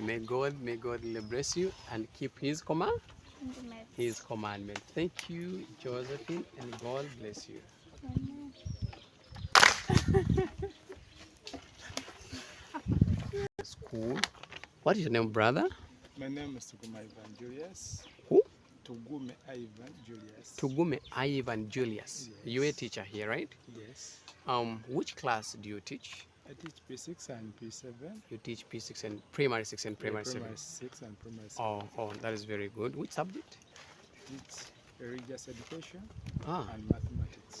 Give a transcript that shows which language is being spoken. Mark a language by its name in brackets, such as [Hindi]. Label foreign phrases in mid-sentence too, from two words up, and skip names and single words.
[English] May God bless you and keep his Commandments. commandment. Thank you, Josephine, and God bless you. Amen. School. What is your name, brother? My name is Tugume Ivan Julius. Who? Tugume Ivan Julius. Tugume Ivan Julius. Yes. You're a teacher here, right? Yes. Which class do you teach? I teach P6 and P7. You teach P6 and primary 6 and primary 7. Primary 6 and primary 7. Oh, that is very good. Which subject? I teach religious education Ah, and mathematics.